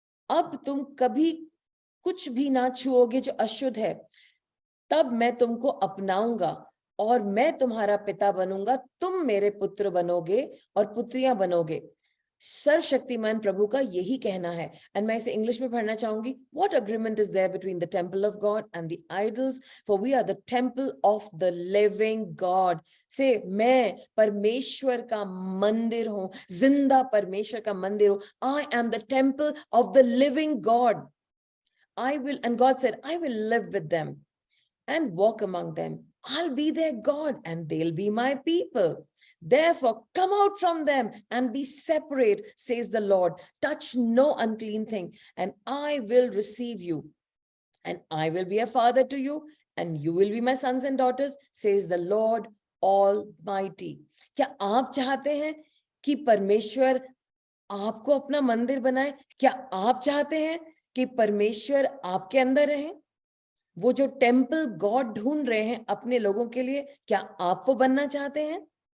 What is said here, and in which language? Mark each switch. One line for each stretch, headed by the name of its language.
Hindi: अब तुम कभी कुछ भी ना छुओगे जो अशुद्ध है, तब मैं तुमको अपनाऊंगा और मैं तुम्हारा पिता बनूंगा, तुम मेरे पुत्र बनोगे और पुत्रियां बनोगे। सर्वशक्तिमान प्रभु का यही कहना है। एंड मैं इसे इंग्लिश में पढ़ना चाहूंगी।
English: What agreement is there between the temple of God and the idols? For we are the temple of the living God.
Hindi: से मैं परमेश्वर का मंदिर हूं, जिंदा परमेश्वर का मंदिर हूं।
English: I am the temple of the living God. And God said, I will live with them and walk among them. I'll be their God and they'll be my people. Therefore, come out from them and be separate, says the Lord. Touch no unclean thing, and I will receive you. And I will be a father to you, and you will be my sons and daughters, says the Lord Almighty.
Hindi: क्या आप चाहते हैं कि परमेश्वर आपको अपना मंदिर बनाए? क्या आप चाहते हैं कि परमेश्वर आपके अंदर रहे? वो जो टेम्पल गॉड ढूंढ रहे हैं अपने लोगों के लिए, क्या आप वो बनना चाहते हैं?